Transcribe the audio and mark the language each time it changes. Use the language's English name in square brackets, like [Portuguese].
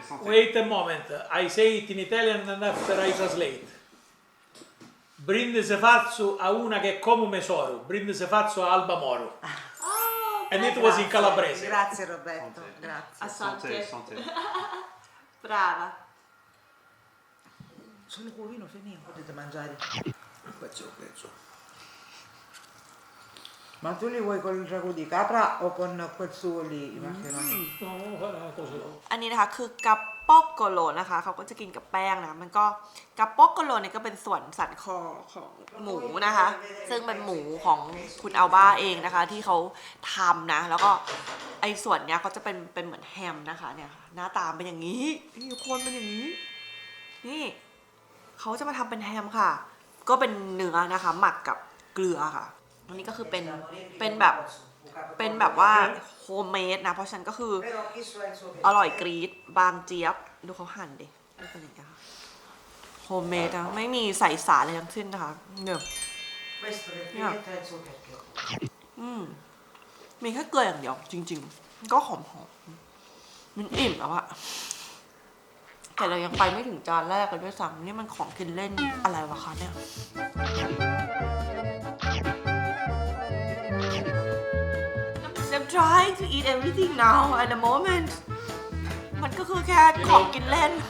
[English] Wait a moment, I say it in Italian and after I translate. [Italian] Brindisi falso a una che è come un tesoro, brindisi falso a Alba Moro. [English] And it was in calabrese. [Italian] Grazie Roberto, grazie. Asante brava Solo con vino finito potete mangiare. Pezzo. Ma tu li vuoi con il ragù di capra o con quel suo lì, i maccheroni? No, guarda cosa. [Thai] อันนี้นะคะคือกัปโป๊กโกโลนะคะเขาก็จะกินกับแป้งนะมันก็กัปโป๊กโกโลเนี่ยก็เป็นส่วนสันคอของหมูนะคะซึ่งเป็นหมูของคุณอัลบ้าเองนะคะที่เขาทำนะแล้วก็ไอ้ส่วนเนี้ยเขาจะเป็นเหมือนแฮมนะคะเนี่ยค่ะหน้าตาเป็นอย่างนี้นี่ทุกคนเป็นอย่างนี้นี่เขาจะมาทำเป็นแฮมค่ะก็เป็นเนื้อนะคะหมักกับเกลือค่ะอันนี้ก็คือเป็นแบบว่าโฮมเมดนะเพราะฉะนั้นก็คือ [Italian] Però chi sa il suo [Thai] อร่อยกรี๊ดบางเจี๊ยบดูเขาหั่นดิดูเป็นอย่างเงี้ยค่ะโฮมเมดนะไม่มีใส่สารอะไรทั้งสิ้นนะคะเนี่ย [Italian] Questo del filetto è il suo vecchio. [Thai] มีแค่เกลืออย่างเดียวจริงๆก็หอมๆมันอิ่มแล้วอะแต่เรายังไปไม่ถึงจานแรกเลยด้วยซ้ำนี่มันของกินเล่นอะไรวะคะเนี่ย [English] I'm trying to eat everything now at the moment [Thai] มันก็คือแค่ของกินเล่น